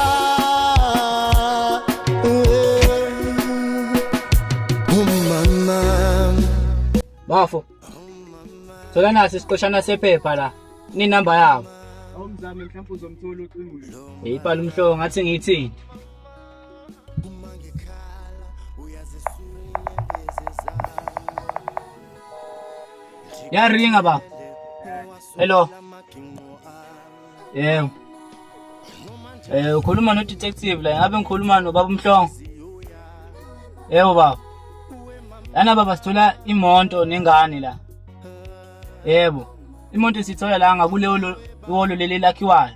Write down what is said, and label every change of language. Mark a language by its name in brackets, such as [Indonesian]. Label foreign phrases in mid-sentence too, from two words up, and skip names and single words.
[Zulu] Umama Bafo. Thola nasi isiqoshana sephepha la. Ni number yabo. Awumzame mhlawumbe uzomthola ucingo. Ibhala umhlobo ngathi ngithini. Ya ringa ba. Hello. Yebo. Ukhuluma no detective la ngabe ngikhuluma no baba Mhlongo. Yebo baba. Lana baba sithola imoto nengane la. Yebo. Imoto sithola la ngakule iholo leli lakhiwayo.